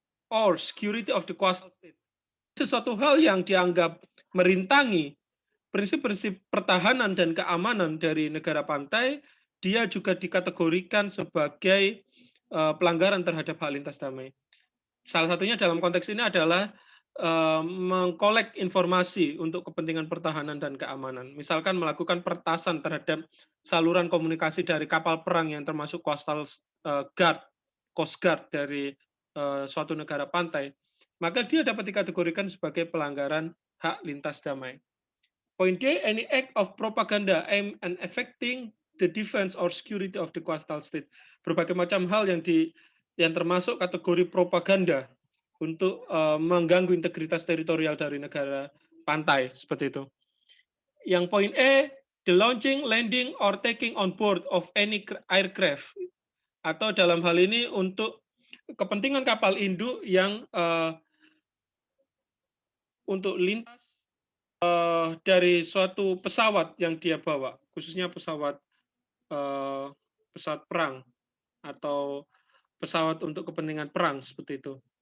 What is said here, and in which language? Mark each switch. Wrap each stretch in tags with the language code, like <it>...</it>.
<en>or security of the coastal state.</en> <id>Sesuatu hal yang dianggap merintangi prinsip-prinsip pertahanan dan keamanan dari negara pantai, dia juga dikategorikan sebagai pelanggaran terhadap hak lintas damai. Salah satunya dalam konteks ini adalah mengkolek informasi untuk kepentingan pertahanan dan keamanan. Misalkan melakukan pertasan terhadap saluran komunikasi dari kapal perang yang termasuk coastal guard, coast guard dari suatu negara pantai, maka dia dapat dikategorikan sebagai pelanggaran hak lintas damai.</id> <en>Point D, any act of propaganda aimed at affecting the defense or security of the coastal state.</en> <id>Berbagai macam hal yang termasuk kategori propaganda untuk mengganggu integritas teritorial dari negara pantai, seperti itu. Yang poin E,</id> <en>the launching, landing, or taking on board of any aircraft,</en> <id>atau dalam hal ini untuk kepentingan kapal induk yang untuk lintas dari suatu pesawat yang dia bawa, khususnya pesawat perang atau pesawat untuk kepentingan perang, seperti itu.</id>